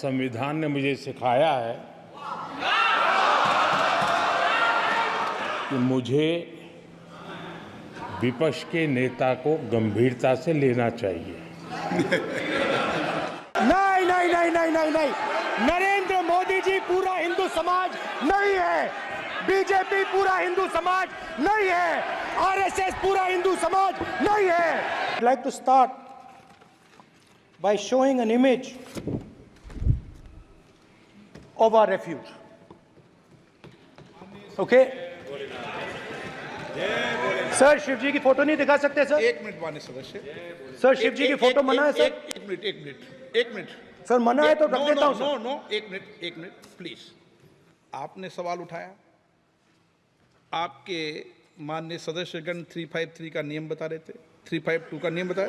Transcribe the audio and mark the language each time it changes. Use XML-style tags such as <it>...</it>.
<hi>संविधान ने मुझे सिखाया है कि मुझे विपक्ष के नेता को गंभीरता से लेना चाहिए। नहीं नहीं नहीं नहीं नहीं नहीं, नरेंद्र मोदी जी पूरा हिंदू समाज नहीं है, बीजेपी पूरा हिंदू समाज नहीं है, आरएसएस पूरा हिंदू समाज नहीं है।</hi> <en>I'd like to start by showing an image of our refuge. Okay?</en> <hi>Sir Shiv जी की फोटो नहीं दिखा सकते सर? एक मिनट माननीय सदस्य। सर शिव जी की फोटो मना है सर? एक मिनट सर मना है तो रख देता हूं सर। नो एक मिनट प्लीज। आपने सवाल उठाया, आपके माननीय सदस्यगण 353 का नियम बता रहे थे, 352 का नियम बताया।</hi>